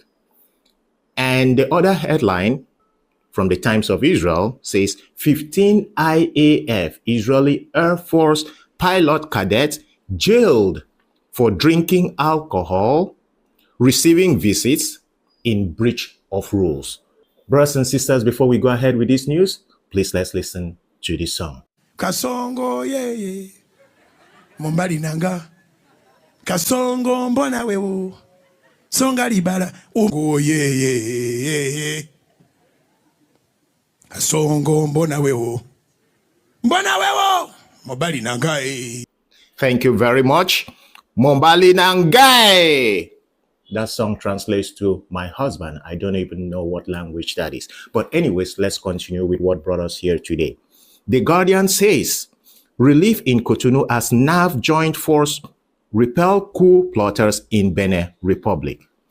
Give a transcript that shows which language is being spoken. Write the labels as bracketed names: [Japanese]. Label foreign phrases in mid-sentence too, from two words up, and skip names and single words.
[English] And the other headline from the Times of Israel says 15 IAF, Israeli Air Force pilot cadets jailed for drinking alcohol, receiving visits in breach of rules. Brothers and sisters, before we go ahead with this news, please let's listen to this song. [Lingala] Kasongo ye Mombali nanga Kasongo mbona wewo Songa libala Ongo ye Kasongo mbona wewo Mombali nanga [English] Thank you very much. [Lingala] Mombali nangai. [English] That song translates to my husband. I don't even know what language that is. But anyways, let's continue with what brought us here today. The Guardian says, relief in Cotonou as NAV Joint Force repel coup plotters in Benin Republic.